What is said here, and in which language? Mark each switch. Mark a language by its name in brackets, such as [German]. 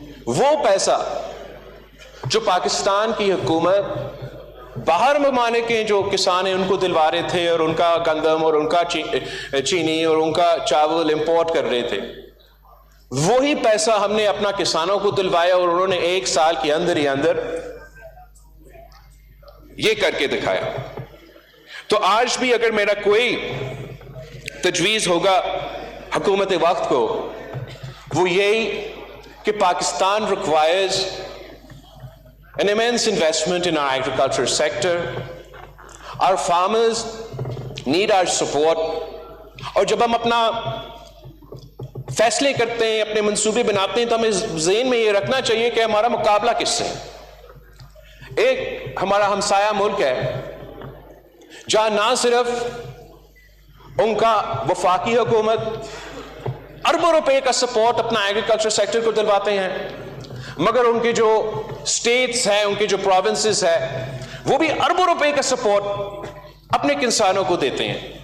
[Urdu] وہ پیسہ جو پاکستان کی حکومت باہر ممالک کے جو کسان ہیں ان کو دلوا رہے تھے, اور ان کا گندم اور ان کا چینی اور ان کا چاول امپورٹ کر رہے تھے, وہی پیسہ ہم نے اپنا کسانوں کو دلوایا, اور انہوں نے ایک سال کے اندر ہی اندر یہ کر کے دکھایا. تو آج بھی اگر میرا کوئی تجویز ہوگا حکومت وقت کو, وہ یہی کہ Pakistan [English] requires an immense investment in our agriculture sector. Our farmers need our support. [Urdu] اور جب ہم اپنا فیصلے کرتے ہیں, اپنے منصوبے بناتے ہیں, تو ہمیں ذہن میں یہ رکھنا چاہیے کہ ہمارا مقابلہ کس سے. ایک ہمارا ہمسایہ ملک ہے جہاں نہ صرف ان کا وفاقی حکومت اربوں روپے کا سپورٹ اپنا ایگریکلچر سیکٹر کو دلواتے ہیں, مگر ان کے جو سٹیٹس ہیں, ان کے جو پروونسز ہیں, وہ بھی اربوں روپے کا سپورٹ اپنے کسانوں کو دیتے ہیں.